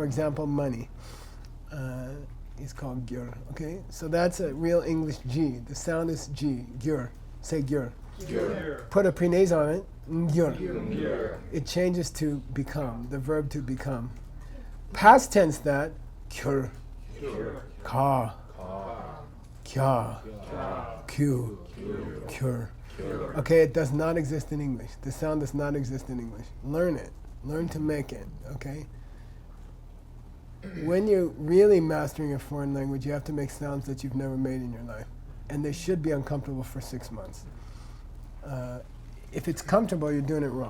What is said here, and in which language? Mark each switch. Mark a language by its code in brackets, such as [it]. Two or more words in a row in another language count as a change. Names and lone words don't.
[en] For example, money. is called gyur. Okay, so that's a real English G. The sound is G. Gyur. Say gyur. Gear. Put a prenase on it. Gyur. Gear. It changes to become. The verb to become. Past tense that gyur. Ka. Kya. Q. Gyur. Okay, it does not exist in English. The sound does not exist in English. Learn it. Learn to make it. Okay. When you're really mastering a foreign language, you have to make sounds that you've never made in your life. And they should be uncomfortable for 6 months. If it's comfortable, you're doing it wrong.